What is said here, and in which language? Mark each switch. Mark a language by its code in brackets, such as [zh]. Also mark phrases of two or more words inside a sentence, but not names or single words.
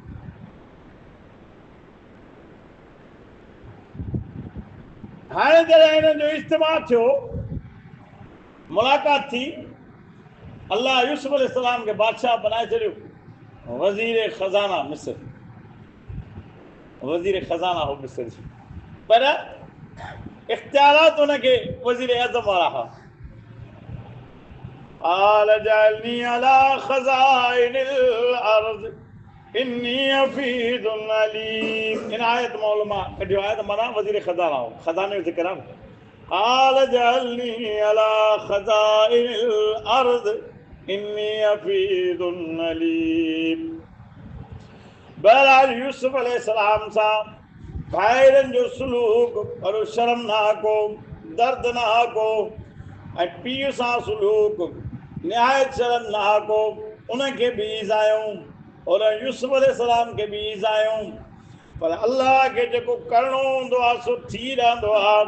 [sd] हाणे जॾहिं हिननि जो इज्तिमा थियो, मुलाक़ात थी, अल्लाह यूसुफ अलैहिस्सलाम खे बादशाह बनाए छॾियो, वज़ीर ख़ज़ाना मिस्र, वज़ीर ख़ज़ाना हो मिस्र जी, पर इख्तियारात हुनखे वज़ीर आज़म वारा हुआ। [ar] قال اجعلني على خزائن الارض اني حفيظ عليم، [sd] इन आयत मौलमा कढियो आहे त माना वज़ीर ख़ज़ाना हो, ख़ज़ाने जो ज़िक्र आहे। [ar] قال اجعلني على خزائن الارض اني حفيظ عليم। [sd] बहरहाल यूसुफ अलैहिस्सलाम सां भाइरनि जो सुलूक ॾाढो शर्मनाक हो, दर्दनाक हो, ऐं पीउ सां सुलूक निहायत शर्मनाक हो। उनखे बि ईज़ायूं और यूसुफ अलैहिस्सलाम खे बि ईज़ायूं, पर अल्लाह खे जेको करिणो हूंदो आहे सो थी रहंदो आहे।